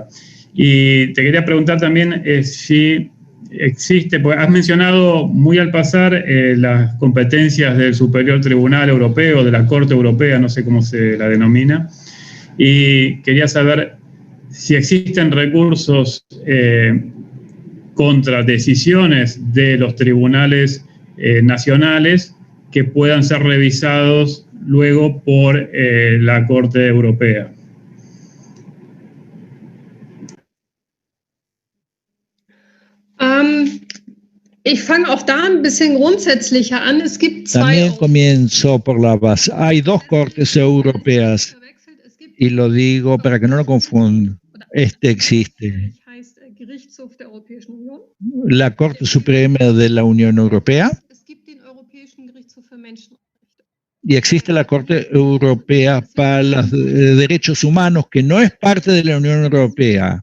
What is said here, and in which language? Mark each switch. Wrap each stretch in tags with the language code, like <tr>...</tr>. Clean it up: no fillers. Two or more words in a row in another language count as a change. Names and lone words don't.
<es>Y te quería preguntar también si existe, pues has mencionado muy al pasar las competencias del Superior Tribunal Europeo, de la Corte Europea, no sé cómo se la denomina, y quería saber si existen recursos contra decisiones de los tribunales nacionales que puedan ser revisados luego por la Corte Europea.</es> <de>Ich fange auch da ein bisschen grundsätzlicher an. Es gibt</de> <es>También comienzo por la base. Hay dos cortes europeas y lo digo para que no lo confundan. Existe la Corte Suprema de la Unión Europea y existe la Corte Europea para los Derechos Humanos, que no es parte de la Unión Europea.</es>